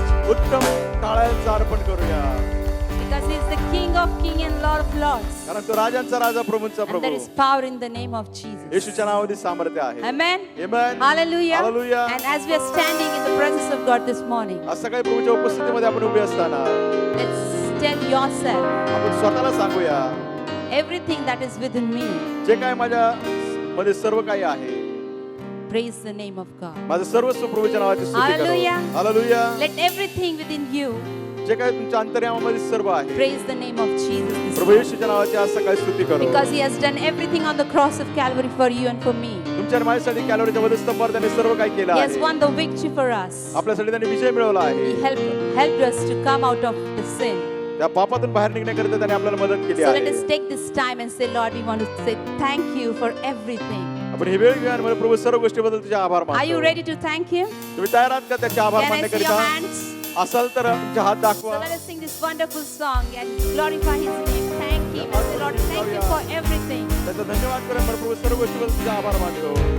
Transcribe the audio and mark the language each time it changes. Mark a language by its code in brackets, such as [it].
[mr] उत्तम टाळ्यांचं अर्पण करूया. [en] Because he is the King of Kings and Lord of Lords. [mr] कारण तो राजांचा राजा प्रभूंचा [en] And [mr] Prabhu. [en] there is power in the name of Jesus. [mr] येशूच्या नावामध्ये सामर्थ्य आहे. [en] Amen. Amen. Hallelujah. Hallelujah. And as we are standing in the presence of God this morning, [mr] आज सकाळी प्रभूच्या उपस्थितीमध्ये आपण उभे असताना [en] let's tell yourself [mr] आपण स्वतःला सांगूया, [en] everything that is within me, [mr] जे काय माझ्या मध्ये सर्व काही आहे, [en] praise the name of God. [mr] माझं सर्वस्व प्रभूच्या नावाची स्तुती करो. [en] Hallelujah. [mr] Hallelujah. [en] Let everything within you [mr] जे काय तुमच्या अंतर्यामामध्ये सर्व आहे, [en] praise the name of Jesus this [mr] Prabhu [en] morning. [mr] येशूच्या नावाची आज सकाळी स्तुती करो. [en] Because he has done everything on the cross of Calvary for you and for me. [mr] तुमच्या आणि माझ्यासाठी कॅलोरीच्या वधस्तंभावर त्याने सर्व काही केलं [en] He has [mr] आहे. [en] won the victory for us. [mr] आपल्यासाठी त्याने विजय मिळवला [en] He [mr] आहे. [en] helped us to come out of the sin. [mr] त्या पापातून बाहेर निघण्याकरिता त्याने आपल्याला मदत केली [en] So let [mr] आहे. [en] us take this time and say, Lord, we want to say thank you for everything. [mr] आपण ही वेळ घेऊया आणि मला प्रभू सर्व गोष्टीबद्दल तुझे आभार [en] Are you [mr] मानतो. [en] ready to thank Him? [mr] तुम्ही तयार आहात का त्याचे आभार [en] Can I see your [mr] मानण्याकरिता? [en] hands? [mr] असाल तर तुमचे हात [en] So [mr] दाखवा. [en] let us sing this wonderful song and glorify His name. Thank Him. And say, Lord, thank you for everything. [mr] त्याचा धन्यवाद करा. मला प्रभू सर्व गोष्टीबद्दल तुझे आभार मानतो.